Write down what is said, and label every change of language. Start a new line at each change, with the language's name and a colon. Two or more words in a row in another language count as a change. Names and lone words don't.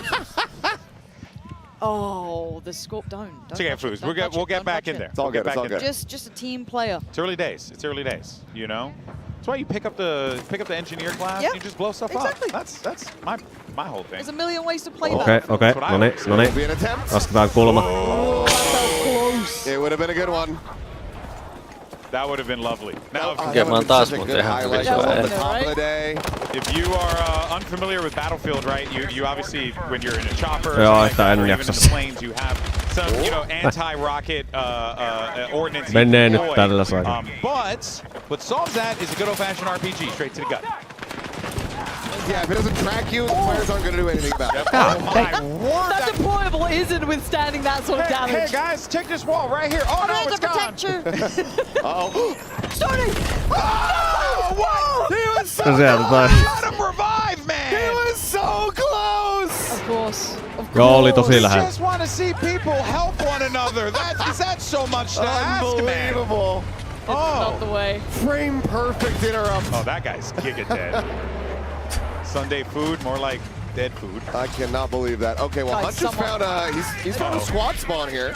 English: Oh, the scorp don't. It's okay, Foos. We'll get back in there. It's all good. It's all good. Just a team player. It's early days. It's early days, you know? That's why you pick up the engineer class. Yep. And you just blow stuff Exactly. up. That's my whole thing. There's a million ways to play that.
Finnish: Okei. Noniin. Lasketaan kulma.
English: Oh, that felt close. It would have been a good one. That would have been lovely. Now, if you are unfamiliar with Battlefield, right? You obviously, when you're in a chopper, or even in the planes, you have some, anti-rocket ordnance.
Finnish: Menee nyt tällä sai.
English: But what solves that is a good old-fashioned RPG, straight to the gut. Yeah, if it doesn't track you, the players aren't going to do anything about it. Oh my word! That deployable isn't withstanding that sort of damage. Hey guys, take this wall right here. Oh no, it's gone. Uh-oh. Starting! Oh, what? He was so close! Let him revive, man! He was so close! Of course.
Finnish: Joo, oli tosi lähellä.
English: I just want to see people help one another. That's so much to ask, man. Unbelievable. Not the way. Frame perfect interrupt. Oh, that guy's giga dead. Sunday food, more like dead food. I cannot believe that. Okay, well, Hunt just found he's found a squad spawn here.